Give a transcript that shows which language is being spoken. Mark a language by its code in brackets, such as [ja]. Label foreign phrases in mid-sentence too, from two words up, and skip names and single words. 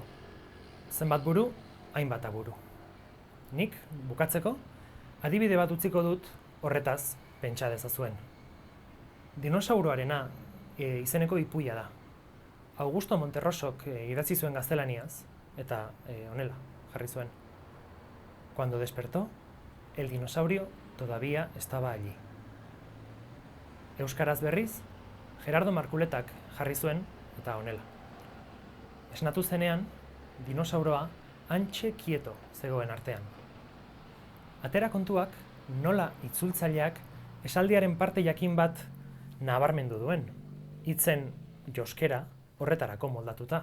[eu] Zenbat buru, hainbat aburu. Nik, bukatzeko, adibide bat utziko dut horretaz pentsa dezazuen. Dinosauroarena izeneko ipuia da. Augusto Monterrosok idatzi zuen gaztelaniaz, eta honela, jarri zuen. [es] Cuando despertó, el dinosaurio todavía estaba allí. [eu] Euskaraz berriz, Gerardo Markuletak jarri zuen, eta honela. Esnatu zenean, dinosauroa hantxe kieto zegoen artean. Atera kontuak nola itzultzaileak esaldiaren parte jakin bat nabarmendu duen, hitzen joskera horretarako moldatuta.